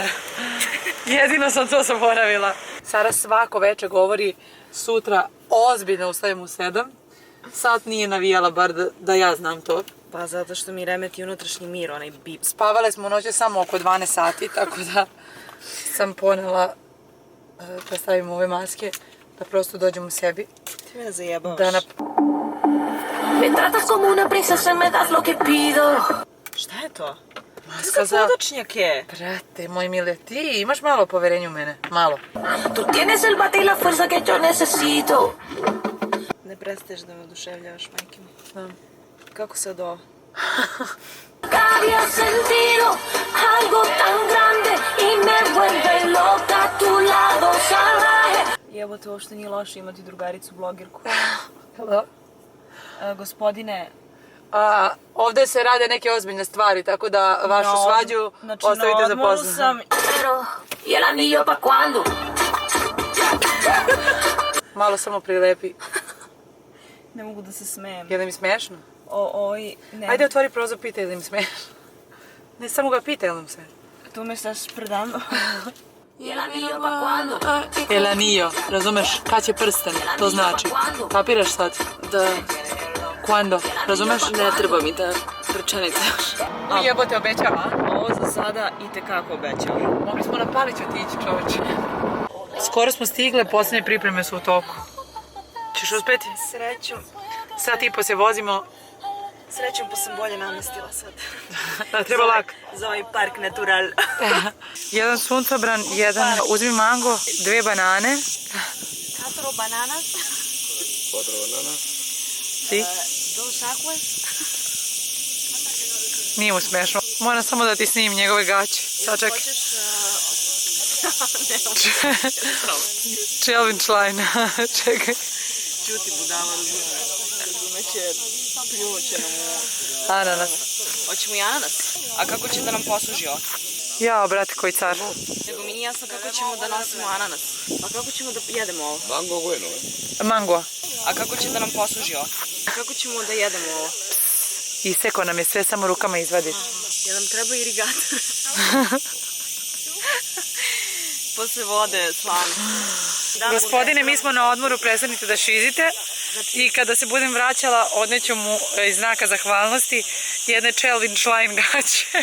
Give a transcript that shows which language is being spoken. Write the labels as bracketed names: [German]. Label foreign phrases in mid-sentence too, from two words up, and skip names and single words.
[Serbian] Jedino sam to zaboravila. Sara svako večer govori sutra ozbiljno ustajem u 7. Sad nije navijala, bar da ja znam to. Pa zato što mi remeti unutrašnji mir, onaj bip. Spavale smo noće samo oko 12 sati, tako da sam ponela da stavim ove maske, da prosto dođem u sebi. Ti me zajebavaš. [Spanish] Me tratas como una princesa, me das lo que pido. [Serbian] Šta je to? Maska za podočnjake. Brate, moj mile, ti imaš malo poverenja u mene, malo. [Spanish] Tu tienes el bate y la fuerza que yo necesito. [Serbian] Ne prestaješ da me oduševljavaš, majke mi. Znam. Kako sad ovo? [Spanish] Había sentido algo tan grande y me vuelve loca a tu lado salvaje. [Serbian] Jebote, uopšte nije loše imati drugaricu blogerku. Hello? Gospodine... Ovdje se rade neke ozbiljne stvari, tako da vašu svađu ostavite za poslije. [Spanish] Pero, y el anillo pa cuando? [Serbian] Malo samo prilepi. Ne mogu da se smijem. Je li mi smiješno? Ne. Ajde otvori prozor, pitaj li mi smiješno. Ne, samo ga pitaj li mi se. Tu me staš predano. [Spanish] Y el anillo pa cuando? El anillo, [Serbian] razumeš? Kad će prsten, to znači. Kapiraš sad? Da. Quando, razumeš? Ne treba mi ta rečenica. Jebote, obećava? Ovo za sada itekako obećava. Mogli smo na Palić otići, čoveče. Skoro smo stigle, posljednje pripreme su u toku. Češ uspjeti? Srećom. Sat i po se vozimo. Srećom pa sam bolje namestila sad. Da, treba lak. Za ovaj park natural. Jedan suncobran, jedan uzmi mango, 2 banane. [English] 4 bananas. 4 bananas. [Serbian] Ti? [Spanish] 2 aguas. [Serbian] Nije mu smešno. Moram samo da ti snimim njegove gaće. Sad čekaj. Calvin Klein. Čekaj. Čuti budala, razumeće, pljunuće nam u... Ananas. Hoćemo i ananas? A kako će da nam posluži ovo? Jao, brate, koji car. Nego mi nije jasno kako ćemo da nosimo ananas. A kako ćemo da jedemo ovo? [Spanish] Mango bueno, Mango. [Serbian] A kako će da nam posluži ovo? Kako ćemo da jedemo ovo? Iseko nam je sve, samo rukama izvadiš. Jer nam treba irigator. Posle vode, slano. Gospodine, mi smo na odmoru, prestanite da šizite. I kada se budem vraćala, odneću mu iz znaka zahvalnosti jedne Calvin Klein gaće.